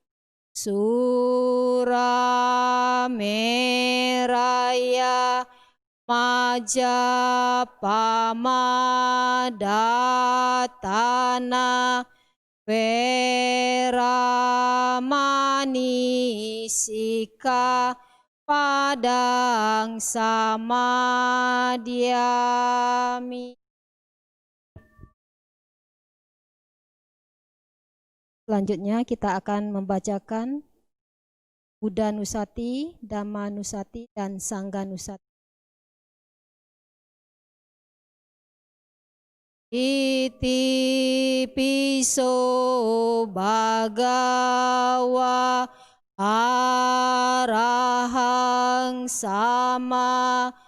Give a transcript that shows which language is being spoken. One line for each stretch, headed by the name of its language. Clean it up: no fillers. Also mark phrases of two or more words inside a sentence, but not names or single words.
Pali: Surameraya Majapamadhatana Weramani Sika padang samadhyami.
Indonesian: Selanjutnya kita akan membacakan Buddha Nusati, Dhamma Nusati, dan Sangha Nusati.
Pali: Iti piso bhagawa arahang sama